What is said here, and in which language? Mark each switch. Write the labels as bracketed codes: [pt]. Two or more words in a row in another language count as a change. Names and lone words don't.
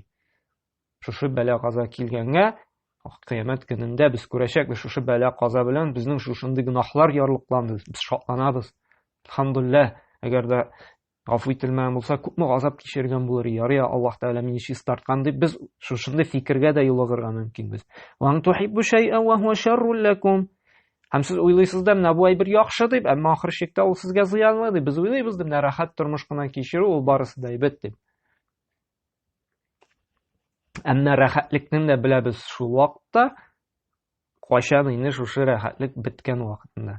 [tt] Шушы бәла-каза килгәнгә, кыямәт көнендә без күрәчәкбез, шушы бәла-каза белән безнең шушындый гөнаһлар ярлыкланды. Без шатланабыз. Әлхәмдүлиллаһ, әгәр дә гафу ителмәгән булса, күпме газап кичергән булыр. Ярый, Аллаһ Тәгалә мине чистарткан дип без шушындай фикергә дә юлыгырга мөмкинбез. [ar] وأن تحبوا شيئا وهو شر لكم. [tt] Һәм сез уйлыйсыз да, менә бу әйбер яхшы дип, әмма ахыр чиктә ул сезгә зыянлы дип. Без уйлыйбыз дип, менә рәхәт тормыш кына кичерү ул барысы да әйбәт дип. Әмма рәхәтлекне дә беләбез шул вакытта, кайчан инде шушы рәхәтлек беткән вакытында.